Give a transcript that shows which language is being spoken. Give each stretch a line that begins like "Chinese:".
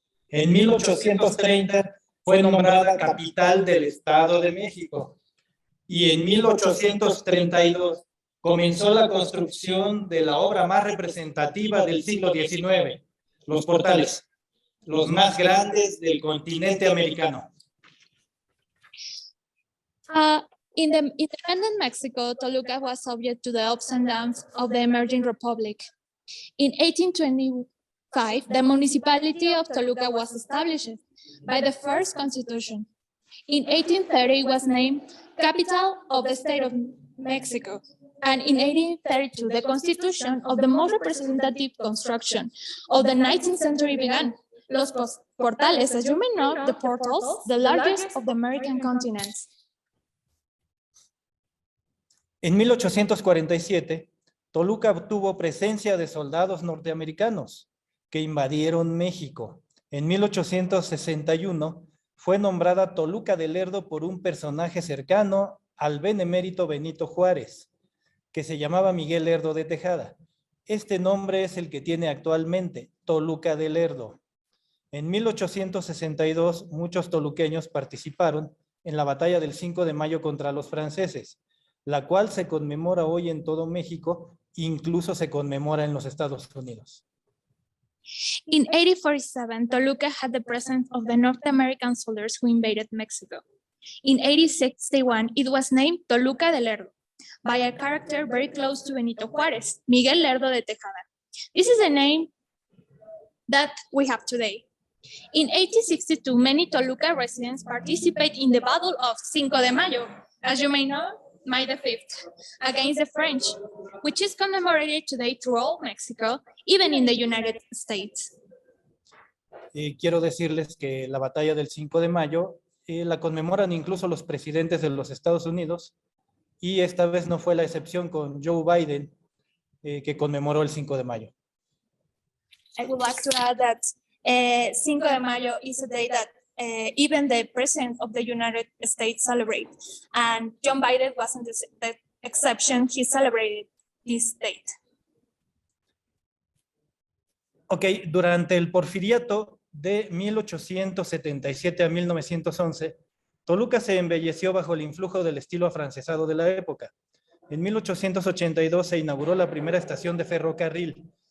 Spanish: En 1830 fue nombrada capital del Estado de México y en 1832 comenzó la construcción de la obra más representativa del siglo XIX, los portales, los más grandes del continente americano.
English: In the independent Mexico, Toluca was subject to the ups and downs of the emerging republic. In 1825, the municipality of Toluca was established by the first constitution. In 1830, it was named capital of the state of Mexico. And in 1832, the constitution of the most representative construction of the 19th century began. Los portales, as you may know, the portals, the largest of the American continents.
Spanish: En 1847, Toluca obtuvo presencia de soldados norteamericanos que invadieron México. En 1861 fue nombrada Toluca de Lerdo por un personaje cercano al benemérito Benito Juárez, que se llamaba Miguel Lerdo de Tejada. Este nombre es el que tiene actualmente, Toluca de Lerdo. En 1862, muchos toluqueños participaron en la batalla del 5 de mayo contra los franceses, la cual se conmemora hoy en todo México, incluso se conmemora en los Estados Unidos.
English: In 1847, Toluca had the presence of the North American soldiers who invaded Mexico. In 1861, it was named Toluca de Lerdo by a character very close to Benito Juárez, Miguel Lerdo de Tejada. This is the name that we have today. In 1862, many Toluca residents participated in the Battle of Cinco de Mayo, as you may know, May the 5th, against the French, which is commemorated today throughout Mexico, even in the United States.
Spanish: Quiero decirles que la batalla del 5 de mayo la conmemoran incluso los presidentes de los Estados Unidos, y esta vez no fue la excepción con Joe Biden, que conmemoró el 5 de mayo.
English: I would like to add that Cinco de Mayo is a day that even the president of the United States celebrate, and John Biden wasn't the exception. He celebrated this date.
Spanish: Ok, durante el porfiriato de 1877 a 1911, Toluca se embelleció bajo el influjo del estilo afrancesado de la época. En 1882 se inauguró la primera estación de ferrocarril.